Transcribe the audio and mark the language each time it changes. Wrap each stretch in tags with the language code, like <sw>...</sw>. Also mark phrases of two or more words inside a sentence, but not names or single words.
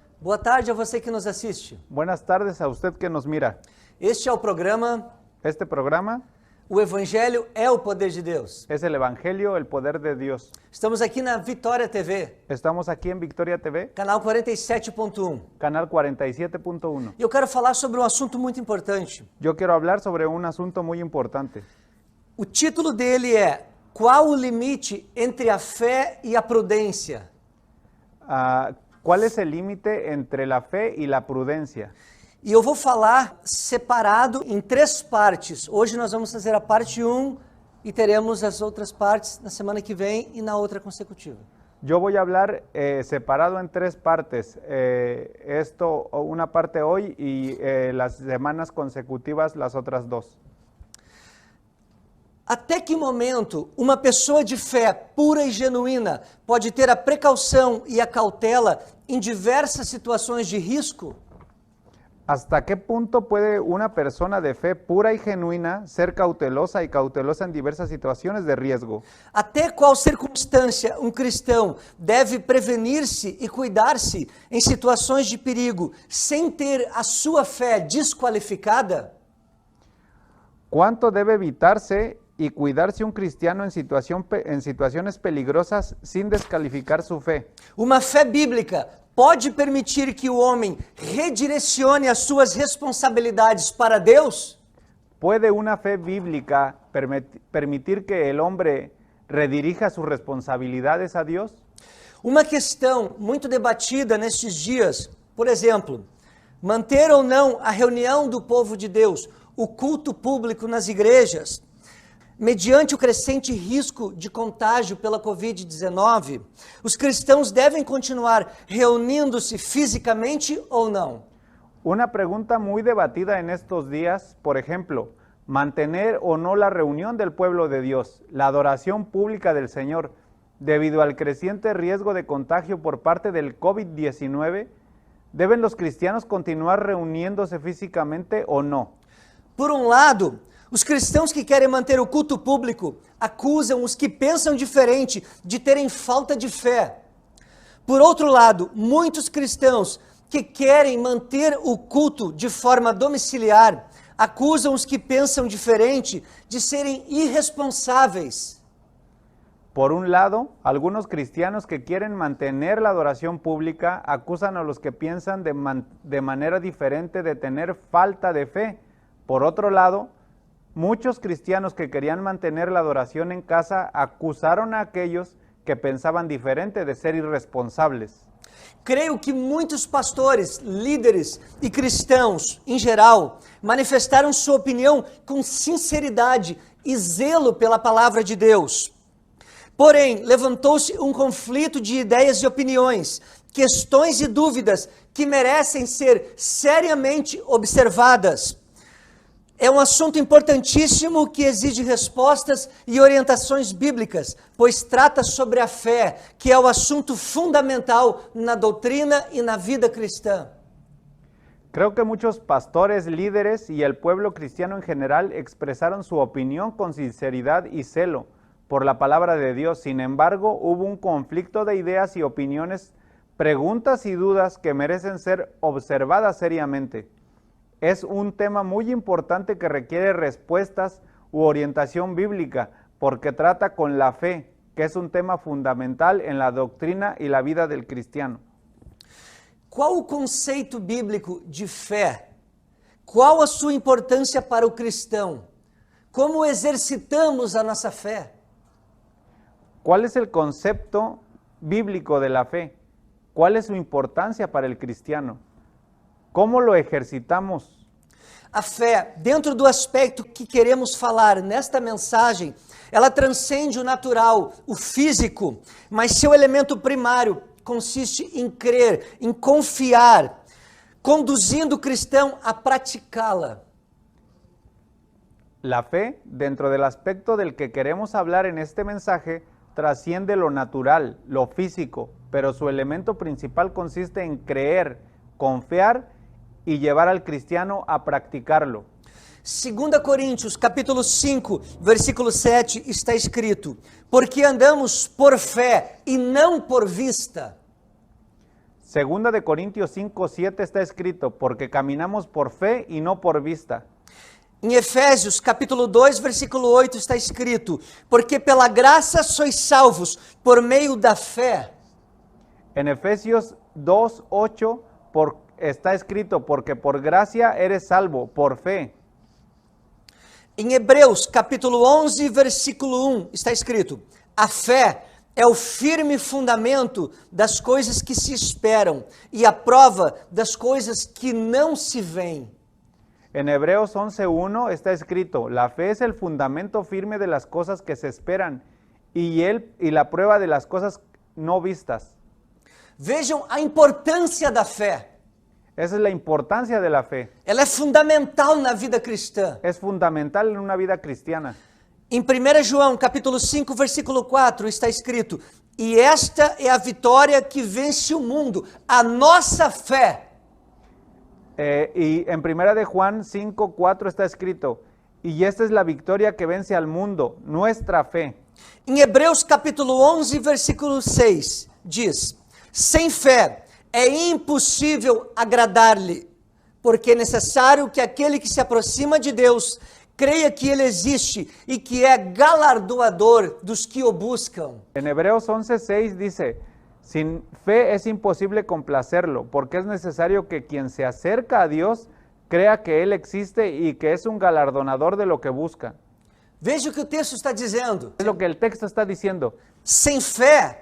<pt>Boa tarde a você que nos assiste.</pt> <es>Buenas tardes a usted que nos mira.</es> <pt>Este é o programa</pt> <es>Este programa</es> <pt>O Evangelho é o Poder de Deus.</pt> <es>es el Evangelio, el poder de Dios.</es> <pt>Estamos aqui na Vitória TV,</pt> <es>Estamos aquí en Victoria TV,</es> <pt>canal 47.1.</pt> <es>canal 47.1.</es> <pt>E eu quero falar sobre um assunto muito importante.</pt> <es>Yo quiero hablar sobre un asunto muy importante.</es> <pt>O título dele é Qual o limite entre a fé e a prudência?</pt> <es>¿Cuál es el límite entre la fe y la prudencia?</es> <pt>E eu vou falar separado em 3 partes. Hoje nós vamos fazer a parte 1 e teremos as outras partes na semana que vem e na outra consecutiva.</pt> <es>Yo voy a hablar separado en 3 partes. Una parte hoy y las semanas consecutivas las otras 2.</es> <pt>Até que momento uma pessoa de fé pura e genuína pode ter a precaução e a cautela em diversas situações de risco?</pt> <es>¿Hasta qué punto puede una persona de fe pura y genuina ser cautelosa y cautelosa en diversas situaciones de riesgo?</es> <pt>Até qual circunstância um cristão deve prevenir-se e cuidar-se em situações de perigo sem ter a sua fé desqualificada?</pt> <es>¿Cuánto debe evitarse y cuidarse un cristiano en situaciones peligrosas sin descalificar su fe?</es> <pt>Uma fé bíblica pode permitir que o homem redirecione as suas responsabilidades para Deus?</pt> <es>¿Puede una fe bíblica permitir que el hombre redirija sus responsabilidades a Dios?</es> <pt>Uma questão muito debatida nestes dias, por exemplo, manter ou não a reunião do povo de Deus, o culto público nas igrejas, mediante o crescente risco de contágio pela Covid-19, os cristãos devem continuar reunindo-se fisicamente ou não?</pt> <es>Una pregunta muy debatida en estos días, por ejemplo, mantener o no la reunión del pueblo de Dios, la adoración pública del Señor, debido al creciente riesgo de contagio por parte del COVID-19, ¿deben los cristianos continuar reuniéndose físicamente o no?</es> <pt>Por um lado, os cristãos que querem manter o culto público acusam os que pensam diferente de terem falta de fé. Por outro lado, muitos cristãos que querem manter o culto de forma domiciliar acusam os que pensam diferente de serem irresponsáveis.</pt> <es>Por un lado, algunos cristianos que quieren mantener la adoración pública acusan a los que piensan de manera diferente de tener falta de fe. Por otro lado, muchos cristianos que querían mantener la adoración en casa acusaron a aquellos que pensaban diferente de ser irresponsables.</es> <pt>Creio que muitos pastores, líderes e cristãos, em geral, manifestaram sua opinião com sinceridade e zelo pela palavra de Deus. Porém, levantou-se um conflito de ideias e opiniões, questões e dúvidas que merecem ser seriamente observadas. É um assunto importantíssimo que exige respostas e orientações bíblicas, pois trata sobre a fé, que é o assunto fundamental na doutrina e na vida cristã.</pt> <es>Creo que muchos pastores, líderes y el pueblo cristiano en general expresaron su opinión con sinceridad y celo por la palabra de Dios. Sin embargo, hubo un conflicto de ideas y opiniones, preguntas y dudas que merecen ser observadas seriamente. Es un tema muy importante que requiere respuestas u orientación bíblica, porque trata con la fe, que es un tema fundamental en la doctrina y la vida del cristiano.</es> <pt>Qual o conceito bíblico de fé? Qual a sua importância para o cristão? Como exercitamos a nossa fé?</pt> <es>¿Cuál es el concepto bíblico de la fe? ¿Cuál es su importancia para el cristiano? ¿Cómo lo ejercitamos?</es> <pt>A fé, dentro do aspecto que queremos falar nesta mensagem, ela transcende o natural, o físico, mas seu elemento primário consiste em crer, em confiar, conduzindo o cristão a praticá-la.</pt> <es>La fe, dentro del aspecto del que queremos hablar en este mensaje, trasciende lo natural, lo físico, pero su elemento principal consiste en creer, confiar y llevar al cristiano a practicarlo.</es> <pt>2 Coríntios, capítulo 5, versículo 7, está escrito: porque andamos por fé e não por vista.</pt> <es>Segunda de Corintios 5:7 está escrito, porque caminamos por fe y no por vista.</es> <pt>Em Efésios, capítulo 2, versículo 8, está escrito: porque pela graça sois salvos por meio da fé.</pt> <es>En Efesios 2:8 está escrito, porque por gracia eres salvo, por fe.</es> <pt>Em Hebreus, capítulo 11, versículo 1, está escrito: a fé é o firme fundamento das coisas que se esperam e a prova das coisas que não se veem.</pt> <es>En Hebreos 11:1 está escrito, la fe es el fundamento firme de las cosas que se esperan y la prueba de las cosas no vistas.</es> <pt>Vejam a importância da fé.</pt> <es>Esa es la importancia de la fe.</es> <pt>Ela é fundamental na vida cristã.</pt> <es>Es fundamental en una vida cristiana.</es> <pt>Em 1 João, capítulo 5, versículo 4, está escrito: e esta é a vitória que vence o mundo, a nossa fé.</pt> <es>Y en 1 de Juan 5:4 está escrito, y esta es la victoria que vence al mundo, nuestra fe.</es> <pt>Em Hebreus, capítulo 11, versículo 6, diz: sem fé é impossível agradar-lhe, porque é necessário que aquele que se aproxima de Deus creia que Ele existe e que é galardoador dos que o buscam.</pt> <es>En Hebreos 11:6 dice, sin fe es imposible complacerlo, porque es necesario que quien se acerca a Dios crea que Él existe y que es un galardonador de lo que busca.</es> <pt>Veja o que o texto está dizendo.</pt> <es>Es lo que el texto está diciendo.</es> <pt>Sem fé,</pt>